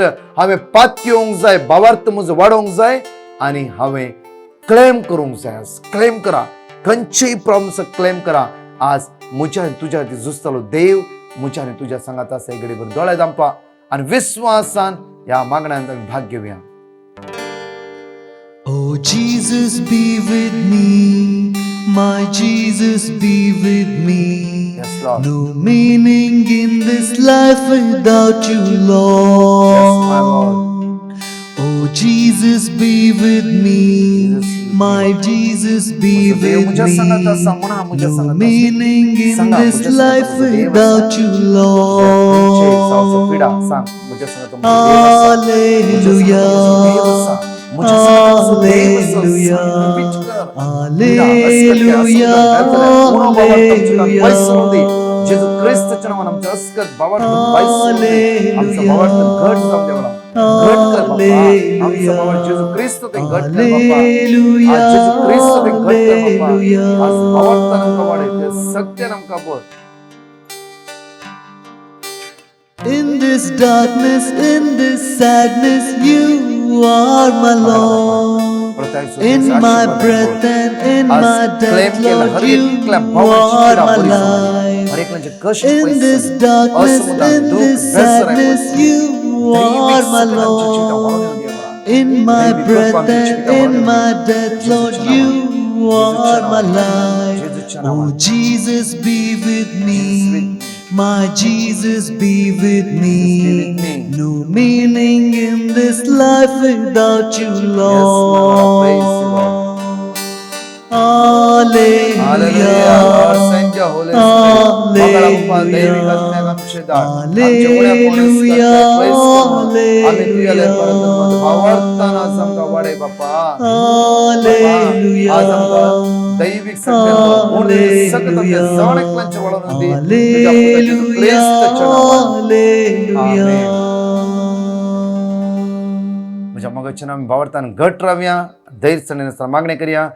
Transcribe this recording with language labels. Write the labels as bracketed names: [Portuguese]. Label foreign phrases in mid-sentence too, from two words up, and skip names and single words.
[Konkani] हांवें पातकी येवंक जाय, भावार्थ म्हजो वाडोवंक जाय आनी हांवें क्लेम करूंक जाय. आज क्लेम करा, खंयचीय प्रॉब्लम्स क्लेम करा. आज म्हज्या आनी तुज्या खातीर झुजतालो देव म्हज्या आनी तुज्या सांगात आसा. एक घडीभर दोळे धांपा आनी विश्वासान ह्या मागण्यांत आमी भाग घेवया. [English] Oh Jesus, be with me, my Jesus, be with me. Yes, Lord. No meaning in this life without you, Lord. Yes, my Lord. Oh Jesus, be with me, my Jesus, be with me. No meaning in this life without you, Lord. Hallelujah. Hallelujah. Hallelujah. Hallelujah. [Konkani] जेजू ख्रिस्ताच्या नावान आमच्या अस्कत भावार्थ आमचा भावार्थ घट जावं देवळा. घट कर बाबा. आमचा भावार्थ जेजू ख्रिस्त ते घट कर बाबा. आज जेजू ख्रिस्त ते घट कर बाबा. आज भावार्थ आमका वाडय, ते सत्य आमका बोल. [English] In this darkness, in this sadness, you are my Lord. In my breath and in my death, Lord, you are my life. In this darkness, in this sadness, you are my Lord. In my breath and in my death, Lord, you are my life. Oh Jesus, be with me. My Jesus, be with me. No meaning in this life without you, Lord. Hallelujah. [Konkani] दैविक म्हज्या मोगाच्या नामी भावार्थान घट रावया, धैर्य मागणी करया.